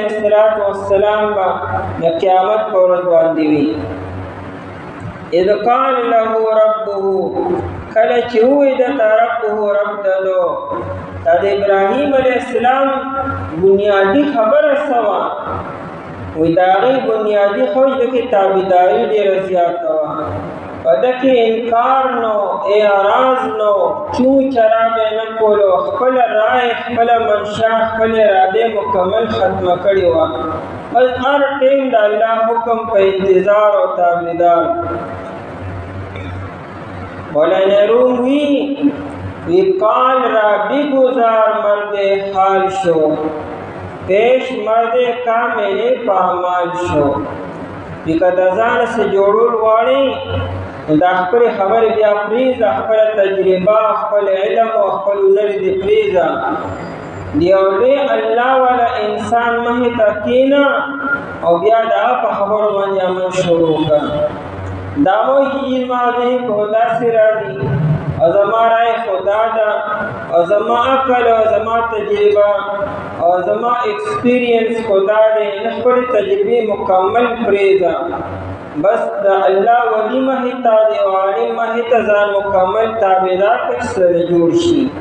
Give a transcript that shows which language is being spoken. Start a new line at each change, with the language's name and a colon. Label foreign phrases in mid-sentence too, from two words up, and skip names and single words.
Pashto: السلام به د قیامت په ورځ باندې وي
Arabic: اذ قال له ربه
Pashto: کله چې ووایي دته ربه رب دلو دا د ابراهیم علیه السلام بنیادي خبره څه وه وایي د هغې بنیادي خوش ده کې تابعداري ډېره زیاته وه په ده کې انکار نو اعراض نو چون چرا به یې نه کولو خپله رای خپله منشا خپل ارادې مکمل ختمه کړې وه بس هر ټیم د الله حکم په انتظار او تابعدار مولانا روم وی
Persian: کال را بگذار مرد حال شو پیش مرد کامل پامال شو
Pashto: وی که د ځان سره جوړول غواړې دا خپل خبرې بیا پرېږده خپله تجربه خپل علم او خپل هنر دې پرېږده د یو لوی الله والا انسان مخې ته کښېنه او بیا د هغه په خبرو باندې عمل شروع کړه دا وایي چې زما ذهن خو داسې راځي او زما رای خو دا ده او زما عقل او زما تجربه او زما ایکسپیرینس خو دا دی نه خپلې تجربې مکمل پرېږده بس د الله ولی مخې ته د یو عالم مخې ته ځان مکمل تابعدار کړه چې سره جوړ شي